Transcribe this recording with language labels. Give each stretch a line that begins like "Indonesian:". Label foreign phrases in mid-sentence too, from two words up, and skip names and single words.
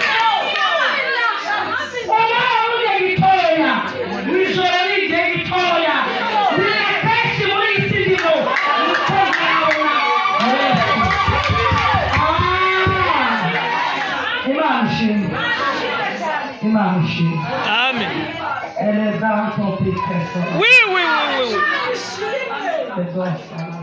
Kinyarwanda: Obaho mu gihe gitoya, mu ijoro ni igihe gitoya, ni akenshi muri iyi si ndimo niko nabona. Imana ishimwe, Imana ishimwe. Amen.
French: Elle est dans ton péché. Oui, oui, oui, oui, oui. C'est bon, ça va.